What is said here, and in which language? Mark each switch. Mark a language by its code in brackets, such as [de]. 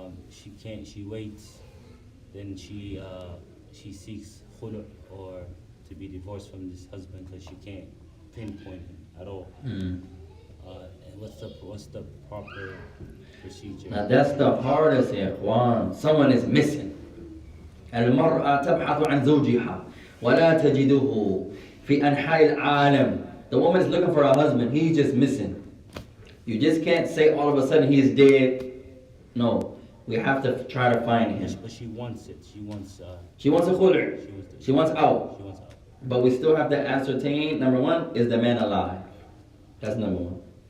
[en] She waits. Then she seeks khulu, or to be divorced from this husband because she can't pinpoint him at all. And what's the proper procedure? Now that's the hardest, ya ikhwan. Someone is missing. [ar] المرأة تبحث عن زوجها ولا تجده في أنحاء العالم. [en] The woman is looking for a husband. He's just missing. You just can't say all of a sudden he's dead. No, we have to try to find him. But she wants it. She wants a khulu'. She wants out. She wants out. But we still have to ascertain, number one, is the man alive? That's number one.